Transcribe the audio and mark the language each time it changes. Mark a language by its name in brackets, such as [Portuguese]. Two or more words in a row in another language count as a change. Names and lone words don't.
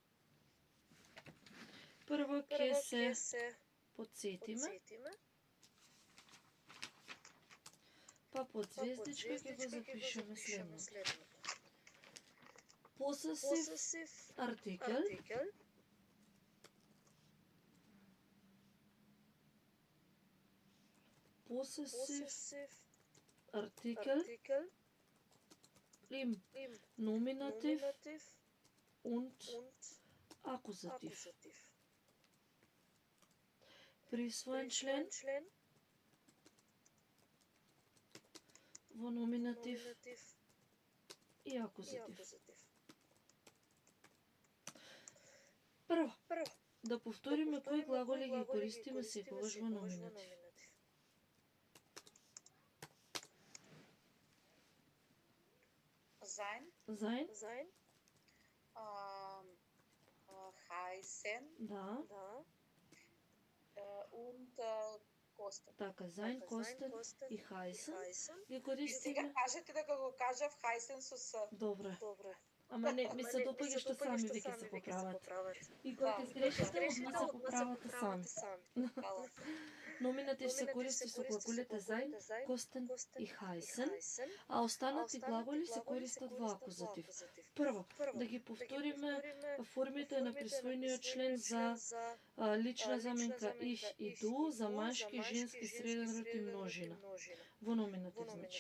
[Macedonian] Прво ќе се подсетиме, па под звездичка ќе го запишеме следното. [German] Possessive artikel im Nominativ und Akkusativ. [Macedonian] Присвоен член во номинатив и акузатив. Прво, да повториме кои глаголи ги користиме секогаш во номинатив. [German] Sein, Sein, heißen [Macedonian] да, [German] und kosten. [Macedonian] така, [German] sein, kosten [Macedonian] и heißen ги И сега користиме. кажете дека го кажав heißen со с. Добре. Ама не, ми се допаѓа што сами веќе се поправат. И кога ќе сгрешите, одма се поправате сами. Номинатив се користи со глаголите [German] sein, kosten [Macedonian] и heißen, а останати глаголи се користат во акузатив. Прво, да ги повториме формите на присвоениот член за лична заменка ich и du, за машки, женски, среден род и множина. Во номинатив, значи.